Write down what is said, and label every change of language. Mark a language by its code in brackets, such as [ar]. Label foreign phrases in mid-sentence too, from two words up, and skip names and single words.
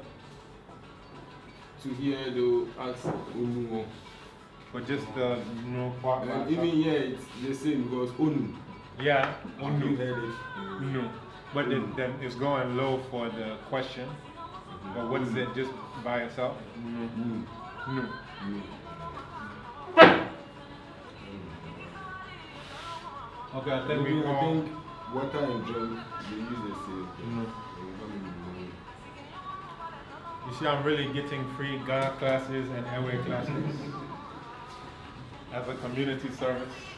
[en] To hear though, ask Unuo. Or just the no part? Even here it's the same because Unu. Yeah, You unu. heard it. No. But it's going low for the question. But what is it just by itself? No. Nu. No. Nu. Okay, I think Maybe we I all. think water and drink, they use the same thing. No. They come in the morning. You see, I'm really getting free Ghana classes and airway classes as a community service.